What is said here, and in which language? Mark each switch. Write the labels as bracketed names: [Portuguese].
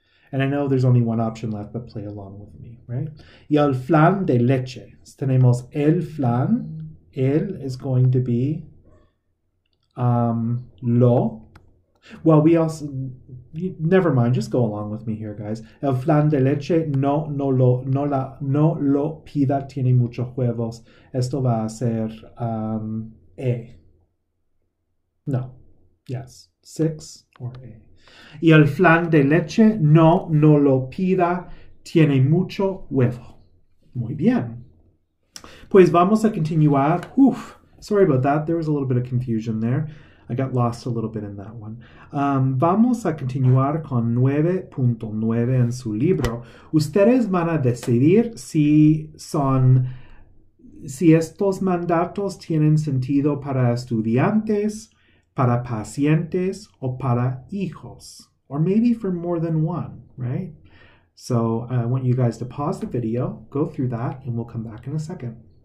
[English] And I know there's only one option left, but play along with me, right? [Spanish] Y el flan de leche. So tenemos el flan. [English] El is going to be lo. Well, we also... Never mind, just go along with me here, guys. [Spanish] El flan de leche no lo pida, tiene muchos huevos. Esto va a ser E. No. Yes. [English] 6 or A. [Spanish] Y el flan de leche no lo pida, tiene mucho huevo. Muy bien. Pues vamos a continuar. [English] Sorry about that. There was a little bit of confusion there. I got lost a little bit in that one. [Spanish] Vamos a continuar con 9.9 en su libro. Ustedes van a decidir si estos mandatos tienen sentido para estudiantes, para pacientes, o para hijos. [English] Or maybe for more than one, right? So I want you guys to pause the video, go through that, and we'll come back in a second.